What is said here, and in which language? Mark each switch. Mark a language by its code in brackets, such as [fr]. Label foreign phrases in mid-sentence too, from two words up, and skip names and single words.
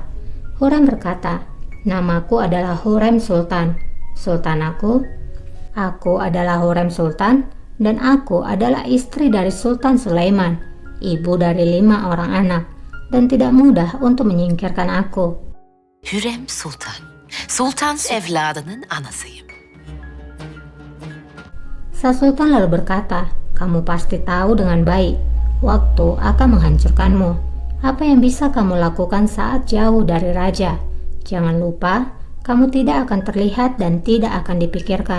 [id] Hurrem berkata, "Namaku adalah Hurrem Sultan. Sultan aku adalah Hurrem Sultan, dan aku adalah istri dari Sultan Sulaiman, ibu dari 5 orang anak, dan tidak mudah untuk menyingkirkan aku." [tr] Hürrem Sultan. Sultan evladının anasıyım. [id] Shah Sultan lalu berkata, "Kamu pasti tahu dengan baik, waktu akan menghancurkanmu. Apa yang bisa kamu lakukan saat jauh dari raja? Jangan lupa, kamu tidak akan terlihat dan tidak akan dipikirkan."